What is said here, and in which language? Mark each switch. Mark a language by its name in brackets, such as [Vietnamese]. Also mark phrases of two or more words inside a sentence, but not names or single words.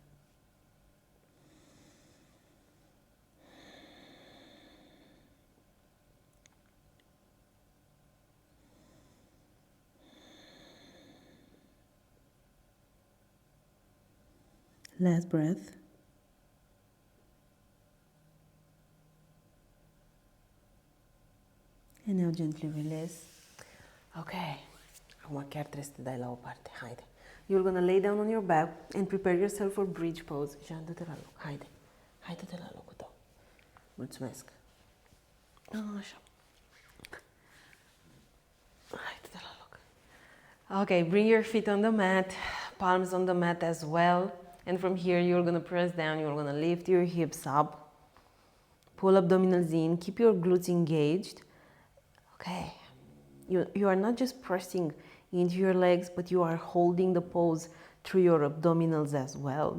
[English] Last breath. And now gently release. Okay. [Romanian] Acum chiar trebuie să te dai la o parte. Haide. [English] You're gonna lay down on your back and prepare yourself for bridge pose. [Romanian] Jean, du-te la loc. Haide. Haide-te la locul tău. Mulțumesc. Așa. Haide-te la loc. [English] Okay, bring your feet on the mat. Palms on the mat as well. And from here, you're gonna press down. You're gonna lift your hips up. Pull abdominals in. Keep your glutes engaged. Okay. You are not just pressing into your legs, but you are holding the pose through your abdominals as well.